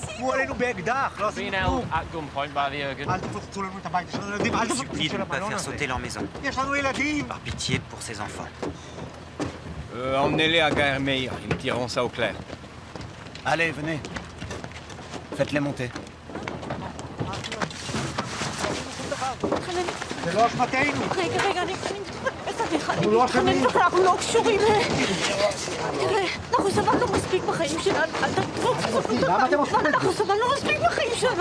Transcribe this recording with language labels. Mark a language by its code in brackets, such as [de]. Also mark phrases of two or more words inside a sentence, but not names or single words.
[fr] Je vous supplie de ne pas faire sauter leur maison. Par pitié pour ces enfants. Emmenez-les à Gaer Meir, ils tireront ça au clair. Allez, venez. Faites-les monter. [he] זה לא אשמתנו. רגע, אני מתחננת לך, אנחנו לא קשורים. תראה, אנחנו סבלנו מספיק בחיים שלנו. אל תתפוץ. למה אתם עושים את זה? אנחנו סבלנו מספיק בחיים שלנו.